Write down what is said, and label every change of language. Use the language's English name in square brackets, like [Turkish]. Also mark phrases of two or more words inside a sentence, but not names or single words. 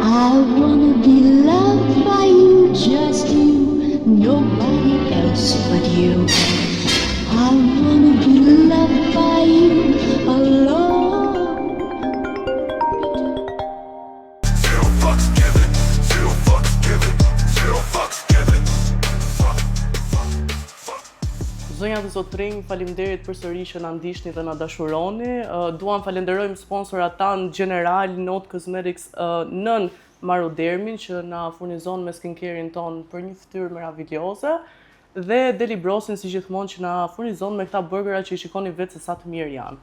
[English] I wanna be loved by you, just you, nobody else but you. I wanna be loved by you alone. Zero fucks given, zero fucks given, zero fucks given. [Albanian] Zonja dhe zotrinj, faleminderit përsëri që na ndiqni dhe na dashuroni. Duam falenderojmë sponsorat tanë General Not Cosmetics nën Marudermin që na furnizon me skincare-in ton për një fytyrë meravilioze dhe Deli Brosin si gjithmonë që na furnizon me këta burgera që i shikoni vetë se sa të mirë janë.